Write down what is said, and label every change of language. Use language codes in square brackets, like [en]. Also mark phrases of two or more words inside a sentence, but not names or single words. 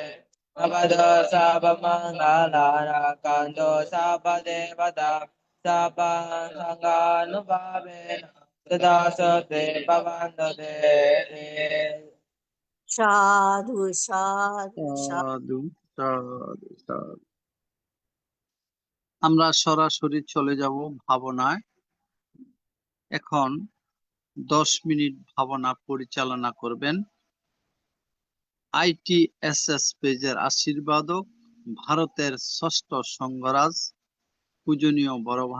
[pi] ভবতু সর্বমঙ্গলাকান্তো সর্বদেবতা সর্বসংঘানুভাবেন সদা সদেব বন্দতে। সাধু সাধু সাধু সাধু সাধু। [bn] আমরা সরাসরি চলে যাব ভাবনায়। এখন 10 মিনিট ভাবনা পরিচালনা করবেন ITSS পেজের আশীর্বাদক ভারতের ষষ্ঠ সংঘরাজ পূজনীয় বড় ভান্তে।